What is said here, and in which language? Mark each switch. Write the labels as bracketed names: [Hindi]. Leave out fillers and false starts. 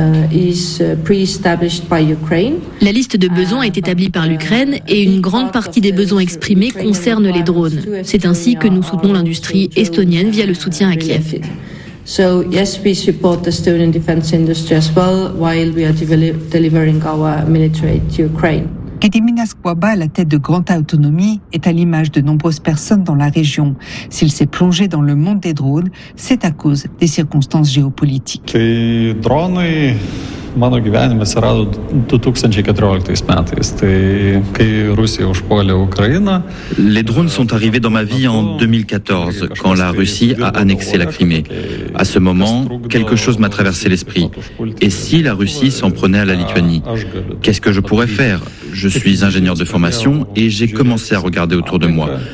[French] La liste de besoins est établie par l'Ukraine et une grande partie des besoins exprimés concerne les drones. C'est ainsi que nous soutenons l'industrie estonienne via le soutien à Kiev. [English] So yes, we support the Estonian defense industry as well while we are delivering our military aid to Ukraine. [French] Gediminas Kwaba, à la tête de Grand Autonomie, est à l'image de nombreuses personnes dans la région. S'il s'est plongé dans le monde des drones, c'est à cause des circonstances géopolitiques. Les drones, [Lithuanian] mano gyvenime atsirado 2014 metais. Tai kai Rusija užpuolė Ukrainą. [French] Les drones sont arrivés dans ma vie en 2014, quand la Russie a annexé la Crimée. À ce moment, quelque chose m'a traversé l'esprit. Et si la Russie s'en prenait à la Lituanie? Qu'est-ce que je pourrais faire? Je suis ingénieur de formation et j'ai commencé à regarder autour de moi.